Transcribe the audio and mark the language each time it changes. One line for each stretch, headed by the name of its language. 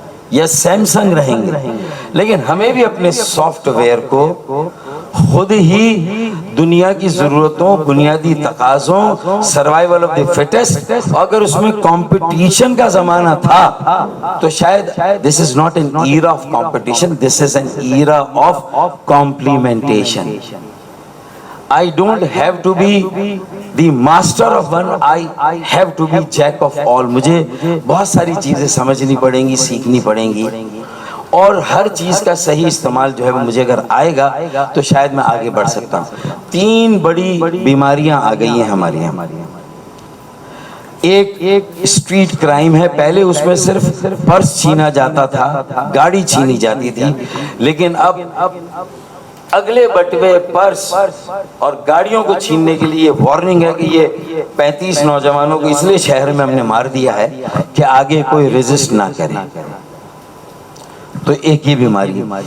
Urdu: یا سیمسنگ رہیں گے, لیکن ہمیں بھی اپنے سافٹ ویئر کو خود ہی دنیا کی ضرورتوں, بنیادی تقاضوں,
English: survival of the fittest,
Urdu: اگر اس میں کمپٹیشن کا زمانہ تھا تو شاید
English: This is not an era of competition, this is an era of complementation. I don't have to be the master of one, I have to be jack of all.
Urdu: مجھے بہت ساری چیزیں سمجھنی پڑیں گی, سیکھنی پڑیں گی, اور ہر چیز کا صحیح استعمال جو ہے وہ مجھے اگر آئے گا تو شاید میں آگے بڑھ سکتا ہوں. 3 بڑی بیماریاں آ گئی ہیں ہماری یہاں. ایک اسٹریٹ کرائم ہے, پہلے اس میں صرف پرس چھینا جاتا تھا, گاڑی چھینی جاتی تھی, لیکن اب اگلے بٹوے پرس اور گاڑیوں کو چھیننے کے لیے وارننگ ہے کہ یہ 35 نوجوانوں کو اس لیے شہر میں ہم نے مار دیا ہے کہ آگے کوئی ریزسٹ نہ کرے. تو ایک یہ بیماری.